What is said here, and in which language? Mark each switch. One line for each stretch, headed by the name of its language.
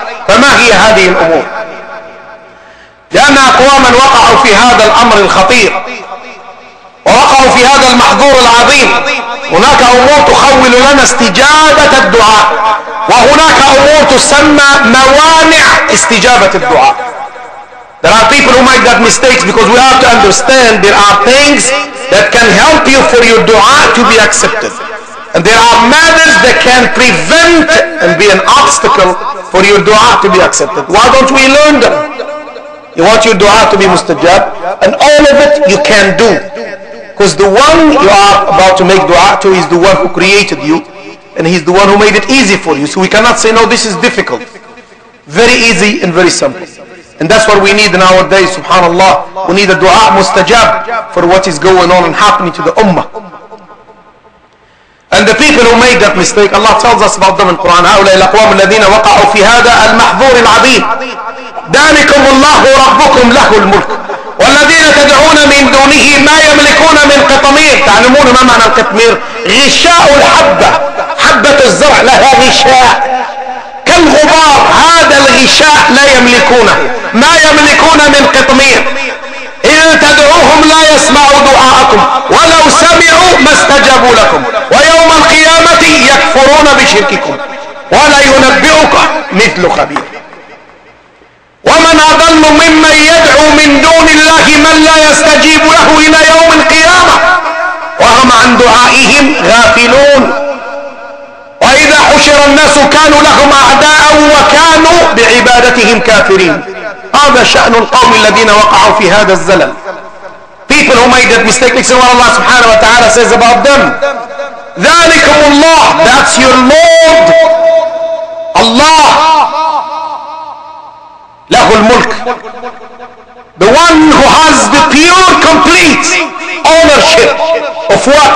Arabic: فما هي هذه الأمور؟ لأن أقواما وقعوا في هذا الأمر الخطير، ووقعوا في هذا المحظور العظيم. هناك أمور تخول لنا استجابة الدعاء، وهناك أمور تسمى موانع استجابة الدعاء.
English: There are people who make that mistakes, because we have to understand there are things that can help you for your dua to be accepted, and there are matters that can prevent and be an obstacle for your dua to be accepted. Why don't we learn them? You want your dua to be mustajab, and all of it you can do, because the one you are about to make dua to is the one who created you, and He's the one who made it easy for you. So we cannot say, no, this is difficult. Very easy and very simple. And that's what we need nowadays, subhanallah. We need a dua mustajab for what is going on and happening to the ummah. And the people who made that mistake, Allah tells us about them in Quran.
Arabic: هؤلاء الأقوام الذين وقعوا في هذا المحظور العظيم ذلكم الله ربكم له الملك والذين تدعون من دونه ما يملكون من قطمير. تعلمون ما معنى القطمير؟ غشاء الحبة، حبة الزرع لها غشاء كالغبار، هذا الغشاء لا يملكونه، ما يملكون من قطمير. إن تدعوهم لا يسمعوا دعاءكم ولو سمعوا ما استجابوا لكم ويوم القيامة يكفرون بشرككم ولا ينبئك مثل خبير. ومن أضل ممن يدعو من دون الله من لا يستجيب له إلى يوم القيامة وهم عن دعائهم غافلون. وإذا حشر الناس كانوا لهم أعداء وكانوا بعبادتهم كافرين. هذا شأن القوم الذين وقعوا في هذا الزلل.
English: People who made that mistake, listen what Allah subhanahu wa ta'ala says about them.
Arabic: ذلكم الله,
English: that's your Lord. Allah,
Arabic: له الملك,
English: the one who has the pure complete ownership of what?